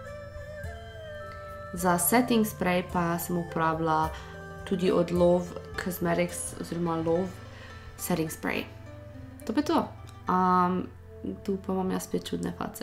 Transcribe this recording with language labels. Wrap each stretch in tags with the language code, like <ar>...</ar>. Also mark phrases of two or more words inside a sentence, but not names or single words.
<sl>Za</sl> <en>setting spray</en> <sl>pa sem uporabila tudi od Love Cosmetics oziroma Love setting spray. To pa je to. Tu pa imam jaz spet čudne face.</sl>